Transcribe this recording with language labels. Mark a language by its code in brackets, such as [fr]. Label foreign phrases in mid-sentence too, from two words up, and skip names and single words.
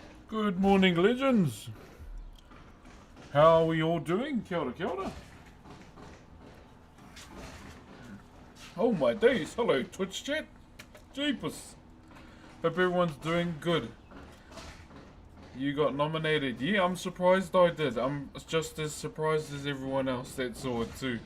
[en] Good morning, legends. How are we all doing? [mi] Kia ora, kia ora. [en] Oh my days, hello Twitch chat. Jeepers. Hope everyone's doing good. You got nominated. Yeah, I'm surprised I did. I'm just as surprised as everyone else that saw it too.